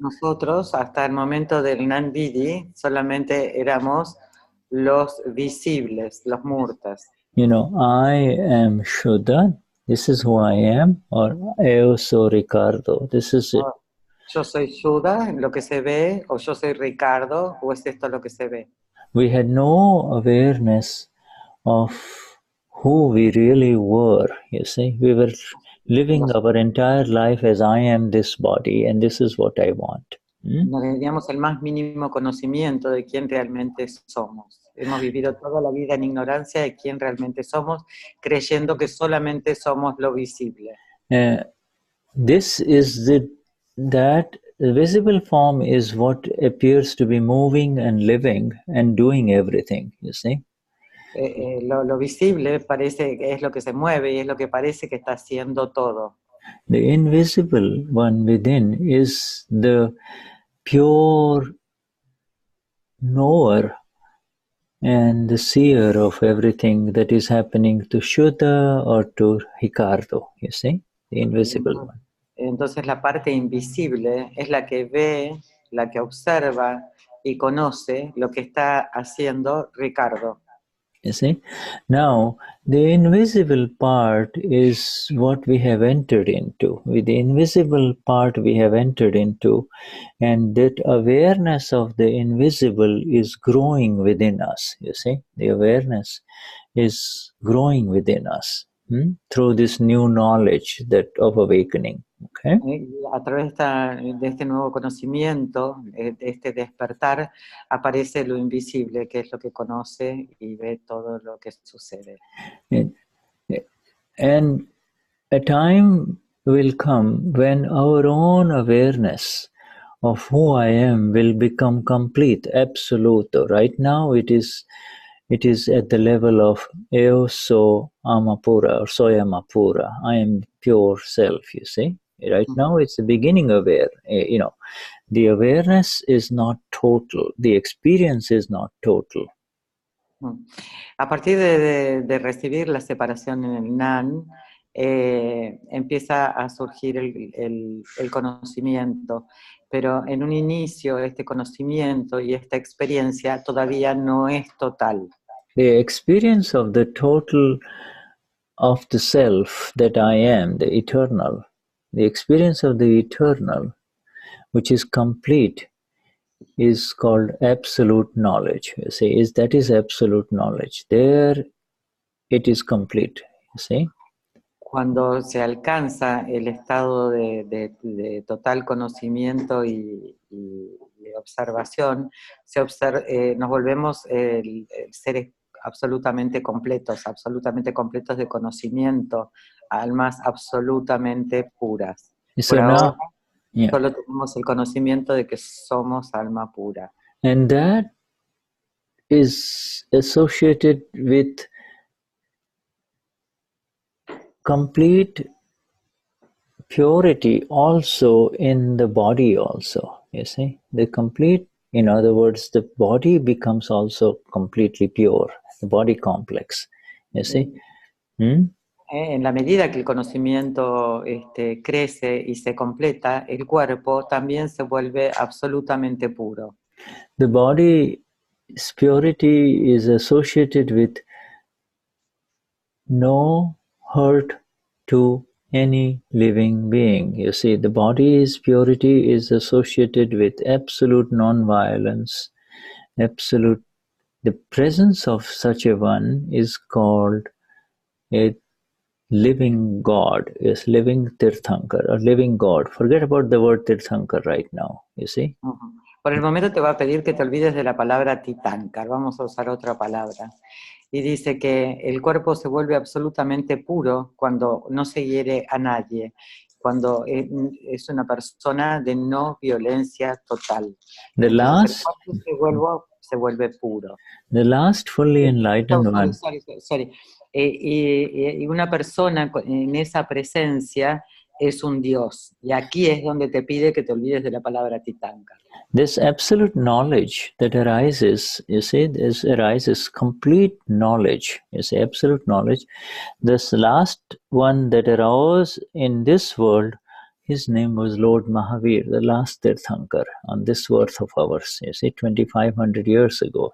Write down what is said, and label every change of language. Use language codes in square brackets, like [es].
[es] Nosotros, hasta el momento del Gnani Vidhi, solamente éramos los visibles, los murtas. [en] You know, I am Shuddha, this is who I am, or [es] eu soy Ricardo, [en] this is it. [es] Yo soy Shuddha, lo que se ve, o yo soy Ricardo, o es esto lo que se ve. [en] We had no awareness of who we really were, you see. We were living our entire life as I am this body, and this is what I want. [es] No teníamos el más mínimo conocimiento de quién realmente somos. Hemos vivido toda la vida en ignorancia de quién realmente somos, creyendo que solamente somos lo visible. [en] This is that the visible form is what appears to be moving and living and doing everything, you see. [es] Lo visible parece que es lo que se mueve y es lo que parece que está haciendo todo. [en] The invisible one within is the pure knower and the seer of everything that is happening to Shuddha or to Ricardo, you see, the invisible one. [es] Entonces la parte invisible es la que ve, la que observa y conoce lo que está haciendo Ricardo. [en] You see? Now, the invisible part is what we have entered into. With the invisible part we have entered into, and that awareness of the invisible is growing within us, you see? The awareness is growing within us through this new knowledge that of awakening. Okay? [es] A través de este nuevo conocimiento, de este despertar, aparece lo invisible, que es lo que conoce y ve todo lo que sucede. [en] And a time will come when our own awareness of who I am will become complete, absolute. Right now it is at the level of Eo So Amapura or Soy Amapura. I am pure self, you see. Right now it's the beginning of the awareness is not total, the experience is not total. [es] A partir de recibir la separación en el Nan, empieza a surgir el conocimiento, pero en un inicio este conocimiento y esta experiencia todavía no es total. [en] The experience of the total of the self that I am, the eternal, the experience of the eternal, which is complete, is called absolute knowledge. You see, that is absolute knowledge. There it is complete, you see. [es] Cuando se alcanza el estado de total conocimiento y de observación, nos volvemos seres absolutamente completos de conocimiento, almas absolutamente puras. [en] So [es] Por ahora, [en] now, [es] solo tenemos el conocimiento de que somos alma pura. [en] And that is associated with complete purity also in the body also, you see. The complete, in other words, the body becomes also completely pure, the body complex, you see. [es] En la medida que el conocimiento crece y se completa, el cuerpo también se vuelve absolutamente puro. [en] The body's purity is associated with no hurt to any living being. You see, the body's purity is associated with absolute non-violence, absolute. The presence of such a one is called a living God, is living Tirthankar, or living God. Forget about the word Tirthankar right now, you see. [es] Por el momento te va a pedir que te olvides de la palabra Tirthankar, vamos a usar otra palabra. Y dice que el cuerpo se vuelve absolutamente puro cuando no se hiere a nadie, cuando es una persona de no violencia total. [en] The last, [es] el cuerpo se vuelve puro. [en] The last fully enlightened one. Sorry. [es] Y una persona en esa presencia es un Dios. Y aquí es donde te pide que te olvides de la palabra Tirthankar. [en] This absolute knowledge that arises, you see, this arises complete knowledge, you see, absolute knowledge. This last one that arose in this world, his name was Lord Mahavir, the last Tirthankar on this earth of ours, you see, 2,500 years ago.